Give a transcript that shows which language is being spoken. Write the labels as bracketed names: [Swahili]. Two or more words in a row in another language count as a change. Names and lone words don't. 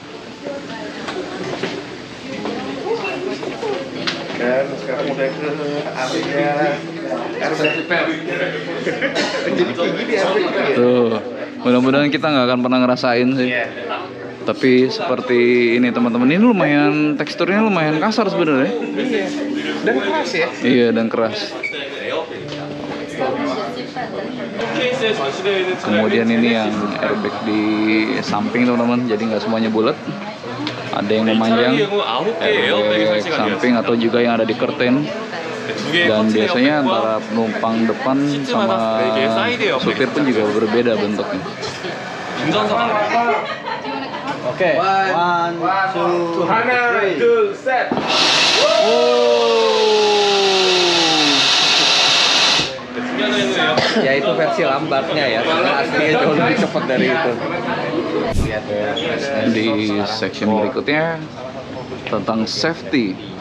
[Indonesian] Dan sekarang udah ke arahnya airbag. Jadi kayak gini airbag itu ya. Tuh, mudah-mudahan kita nggak akan pernah ngerasain sih. Iya. Tapi seperti ini teman-teman, ini lumayan teksturnya lumayan kasar sebenarnya. Iya. Dan keras ya. Iya, dan keras. [Korean] 케이스에 전시되어 있는 [Indonesian] Kemudian ini yang airbag di samping teman-teman, jadi nggak semuanya bulat. Ada yang memanjang, airbag samping atau juga yang ada di curtain. Dan biasanya antara penumpang depan sama supir pun juga berbeda bentuknya. Oke, [English] one, two, [Korean] 하나, 둘, 셋. [Indonesian] ya itu versi lambatnya ya, karena aslinya jauh lebih cepat dari itu. Di section berikutnya tentang safety.